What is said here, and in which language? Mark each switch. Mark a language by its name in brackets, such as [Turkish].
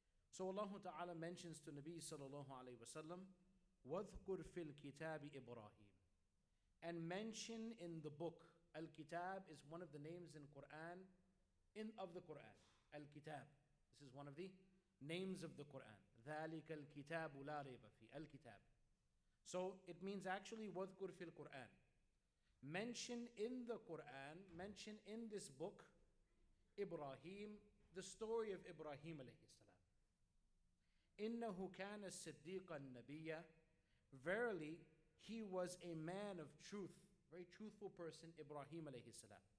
[English] So Allah Ta'ala mentions to Nabi sallallahu alayhi wa sallam, [Arabic] وَاذْكُرْ فِي الْكِتَابِ إِبْرَاهِيمِ, [English] and mention in the book. Al-Kitab is one of the names in Quran, of the Quran. Al-Kitab, this is one of the names of the Quran. [Arabic] ذَلِكَ الْكِتَابُ لَا رَيْبَ فِيهِ, Al-Kitab. [English] So it means actually [Arabic] وَاذْكُرْ فِي الْقُرْآنِ, [English] mention in the Quran, mention in this book, Ibrahim, the story of Ibrahim alayhi salam. [Arabic] إِنَّهُ كَانَ صِدِّيقًا نَبِيًّا, [English] verily he was a man of truth, very truthful person, Ibrahim alayhi salam.